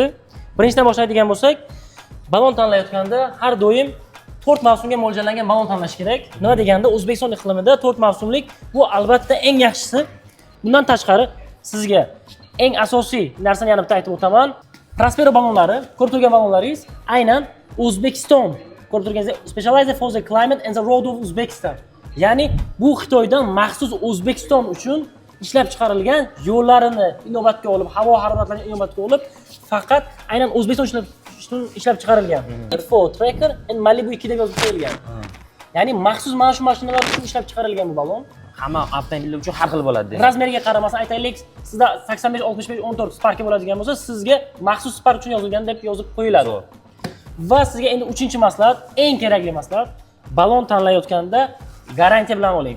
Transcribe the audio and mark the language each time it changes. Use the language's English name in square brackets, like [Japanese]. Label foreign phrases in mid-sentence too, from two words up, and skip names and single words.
[Uzbek] Birinchidan boshlaydigan bo'lsak, balon tanlayotganda har doim 4 mavsumga mo'ljallangan balon tanlash kerak. Nima deganda, O'zbekiston iqlimida 4 mavsumlik bu albatta eng yaxshisi. Bundan tashqari sizga eng asosiy narsani yana bitta aytib o'taman. Prospero balonlari, ko'rib turgan balonlaringiz aynan O'zbekiston, ko'rib turganingiz [English] Specialized for the Climate and the Road of Uzbekistan. [Uzbek] Ya'ni bu Xitoydan maxsus O'zbekiston uchun ishlab chiqarilgan, yo'llarini inobatga olib, havo haroratlarini inobatga olib, faqat aynan O'zbekiston ishlab chiqarilgan. [English] For Tracker and Malibu 2 [Uzbek] deb yozib qo'yilgan. Ya'ni maxsus mana shu mashinalar uchun ishlab chiqarilgan bu balon. Hamma avtomobillar uchun har xil bo'ladi. Razmeriga qaramasdan aytaylik, sizda 85, 65, 14 Spark bo'ladigan bo'lsa, sizga maxsus Spark uchun yozilgan deb yozib qo'yiladi. Va sizga endi 3-maslahat, eng kerakli maslahat, balon tanlayotganda garantiya bilan oling.